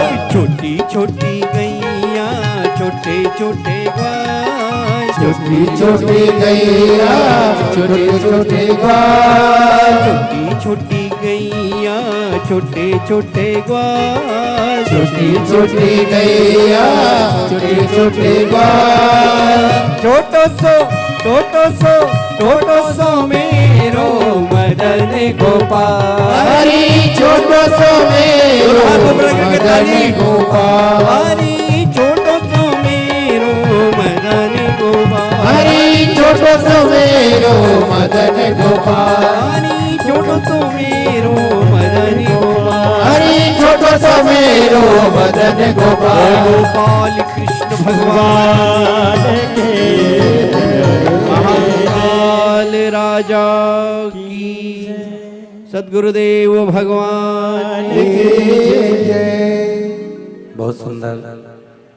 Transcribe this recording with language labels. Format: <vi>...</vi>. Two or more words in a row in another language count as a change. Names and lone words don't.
<hi>छोटी छोटी गैया छोटे छोटे ग्वाल, छोटी छोटी गैया छोटे छोटे ग्वाल, छोटी छोटी गैया छोटे छोटे ग्वाल, छोटी छोटी गैया छोटे छोटे ग्वाल।</hi> <bra>छोटो सो मेरो मदन गोपाल, हरी छोटो सो मेरो मदन गोपाल, हरी छोटो सो मेरो मदन गोपाल, हरी छोटो सो मेरो मदन गोपाल, हरी छोटो सो मेरो मदन गोपाल, हरी छोटो सो मेरो मदन गोपाल।</bra> <hi>गोपाल कृष्ण भगवान के, महाकाल राजा की सद्गुरुदेव भगवान की। बहुत सुंदर।</hi>